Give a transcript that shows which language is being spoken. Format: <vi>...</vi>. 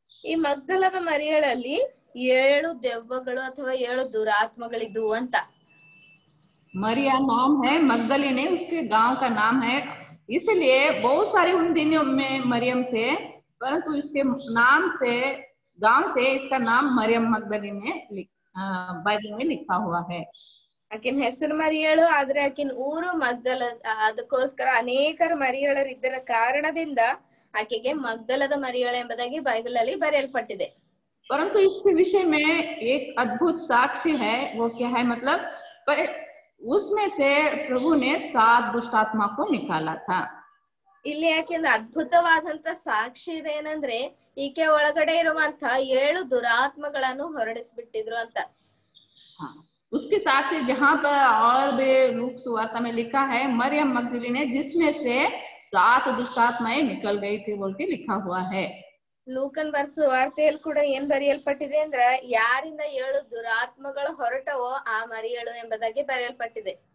<kn>ಈ ಮಗ್ದಲದ ಮರಿಯಳಲ್ಲಿ 7 ದೆವ್ವಗಳು ಅಥವಾ 7 ದುರಾತ್ಮಗಳಿದ್ವು ಅಂತ।</kn> <hi>मरिया नाम है, मगदलीने उसके गांव का नाम है, इसलिए बहुत सारे उन दिनों में मरियम थे, परंतु इसके नाम से, गांव से इसका नाम मरियम मगदलीने बाइबल में लिखा हुआ है।</hi> <kn>ಆಕಿನ ಹೆಸರು ಮರಿಯಳು, ಆದ್ರೆ ಆಕಿನ ಊರು ಮಗ್ದಲ, ಅದಕ್ಕೋಸ್ಕರ ಅನೇಕರು ಮರಿಯಳರಿದ್ದರ ಕಾರಣದಿಂದ ಆಕೆಗೆ ಮಗ್ದಲದ ಮರಿಯಳು ಎಂಬುದಾಗಿ ಬೈಬಲ್ ಅಲ್ಲಿ ಬರೆಯಲ್ಪಟ್ಟಿದೆ।</kn> <hi>परंतु इसके विषय में एक अद्भुत साक्ष्य है, वो क्या है मतलब उसमें से प्रभु ने 7 दुष्टात्मा को निकाला था।</hi> <kn>ಇಲ್ಲಿ ಯಾಕೆಂದ ಅದ್ಭುತವಾದಂತ ಸಾಕ್ಷಿ ಇದೆ ಏನಂದ್ರೆ ಈಕೆ ಒಳಗಡೆ ಇರುವಂತ 7 ದುರಾತ್ಮಗಳನ್ನು ಹೊರಡಿಸ್ಬಿಟ್ಟಿದ್ರು ಅಂತ।</kn> <hi>हाँ, उसके साक्ष्य जहाँ पर और भी लूक सुवार्ता में लिखा है, मरियम मगदलीने जिसमें से 7 दुष्टात्माएं निकल गई थी बोल के लिखा हुआ है।</hi> <kn>ಲೂಕನ್ ಬರ್ಸು ವಾರ್ತೆಯಲ್ಲಿ ಕೂಡ ಏನ್ ಬರೆಯಲ್ಪಟ್ಟಿದೆ ಅಂದ್ರ ಯಾರಿಂದ 7 ದುರಾತ್ಮಗಳು ಹೊರಟವೋ ಆ ಮರಿಯಳು ಎಂಬುದಾಗಿ ಬರೆಯಲ್ಪಟ್ಟಿದೆ।</kn>